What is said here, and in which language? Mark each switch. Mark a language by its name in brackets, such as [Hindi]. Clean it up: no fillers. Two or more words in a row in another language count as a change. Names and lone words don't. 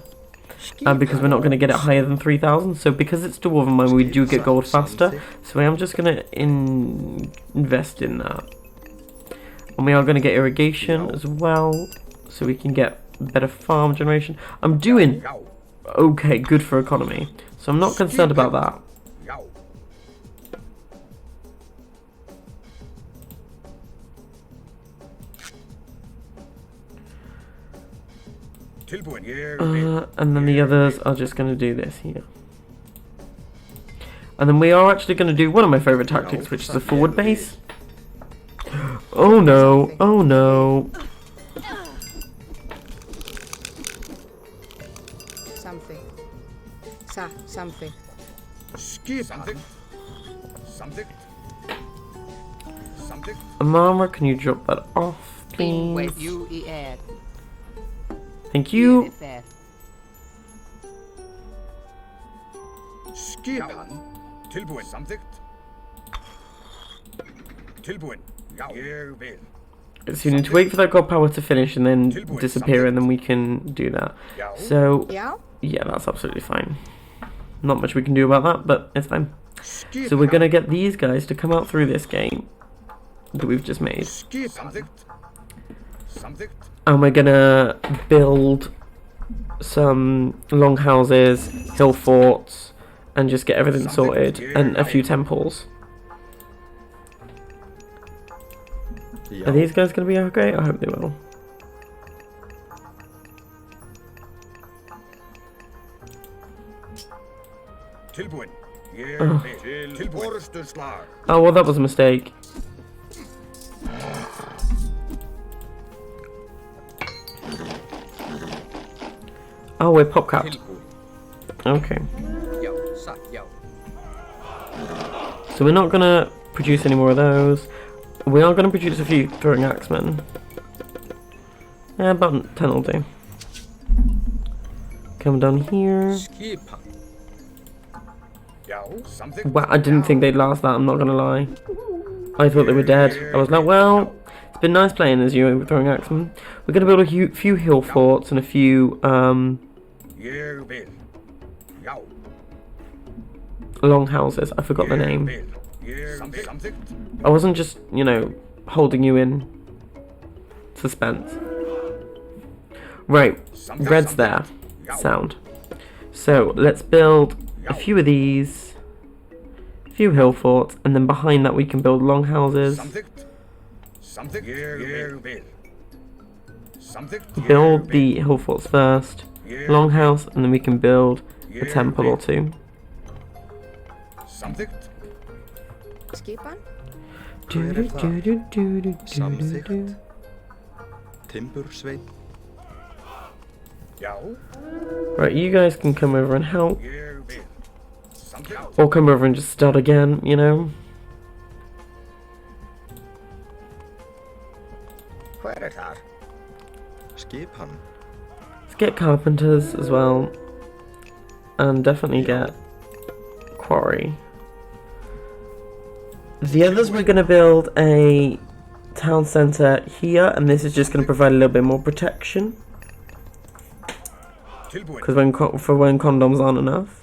[English] Because we're not going to get it higher than 3,000. So because it's Dwarven Mine, we do get gold faster. So I am just going to invest in that. And we are going to get irrigation as well. So we can get better farm generation. I'm doing [Icelandic] Já. [English] okay, good for economy. So I'm not concerned about that. [Icelandic] Já. Tilbúin. Ég vil. [English] And then the others are just going to do this here. And then we are actually going to do one of my favourite tactics, which is a forward base. Oh no, oh no. Something. Something. [Icelandic] Skipan. Samþykkt. Samþykkt. Samþykkt. [English] Amara, can you drop that off, please? Wait, you add. Thank you. [Icelandic] Skipan. Tilbúin. Samþykkt. Tilbúin. Já. Ég vil. [English] So you need to wait for that god power to finish and then disappear, and then we can do that. [Icelandic] Já. [English] So, Yeah? yeah, that's absolutely fine. Not much we can do about that, but it's fine. [Icelandic] Skipan. [English] So we're going to get these guys to come out through this gate that we've just made. [Icelandic] Skipan. Samþykkt. Samþykkt. [English] And we're going to build some long houses, hill forts, and just get everything sorted, and a few temples. Are these guys going to be okay? I hope they will. [Icelandic] Tilbúin. Ég vil. Til orustuslag. [English] Oh, well, that was a mistake. Oh, we're pop capped. [Icelandic] Tilbúin. Okay. Já. Já. [English] So we're not going to produce any more of those. We are going to produce a few throwing axemen. Yeah, about 10 will do. Come down here. [Icelandic] Skipan. Já. Samþykkt. [English] Wow, I didn't think they'd last that, I'm not gonna lie. I thought they were dead. I was like, well, it's been nice playing as you throwing axemen. We're gonna build a few hill forts and a few, [Icelandic] Ég vil. Já. [English] longhouses. I forgot the name. Something. I wasn't just, you know, holding you in suspense. Right, red's there. Sound. So let's build a few of these, a few hill forts, and then behind that we can build longhouses. Something. Build the hill forts first, longhouse, and then we can build a temple or two. Something. [Icelandic] Skipan? Samþykkt. Timbursveinn. Já. [English] Right, you guys can come over and help, Something. or come over and just start again, you know? [Icelandic] Hver þar? Skipan. [English] Let's get carpenters as well, and definitely get quarry. The others, we're going to build a town centre here, and this is just going to provide a little bit more protection, because when condoms aren't enough.